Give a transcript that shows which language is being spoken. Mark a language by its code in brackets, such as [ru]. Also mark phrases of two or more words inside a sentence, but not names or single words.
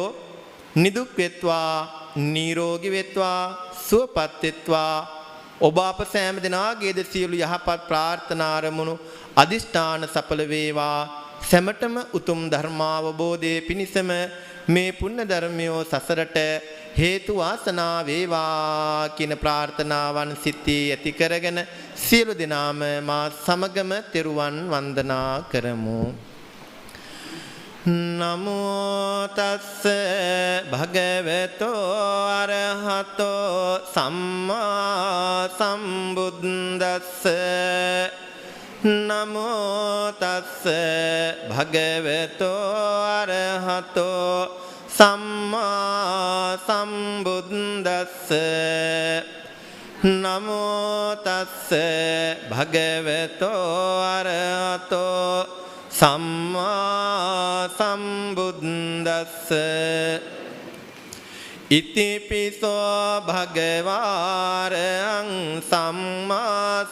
[si] නිදුක් වෙත්වා නිරෝගී වෙත්වා සුවපත් වෙත්වා ඔබ අප සෑම දිනාගේද සියලු යහපත් ප්‍රාර්ථනා අරමුණු අදිෂ්ඨාන සඵල වේවා සැමටම උතුම් ධර්මාවබෝධයේ පිණිසම මේ පුණ්‍ය ධර්මයෝ සසරට හේතු වාසනා වේවා කියන ප්‍රාර්ථනාවන් සිතී ඇති කරගෙන සියලු දෙනාම මා සමගම තෙරුවන් වන්දනා කරමු. [pi] නමෝ තස්ස භගවතෝ අරහතෝ සම්මා සම්බුද්දස්ස නමෝ තස්ස භගවතෝ අරහතෝ සම්මා සම්බුද්දස්ස නමෝ තස්ස භගවතෝ අරහතෝ සම්මා සම්බුද්දස්ස ඉතිපිසෝ භගවාරං සම්මා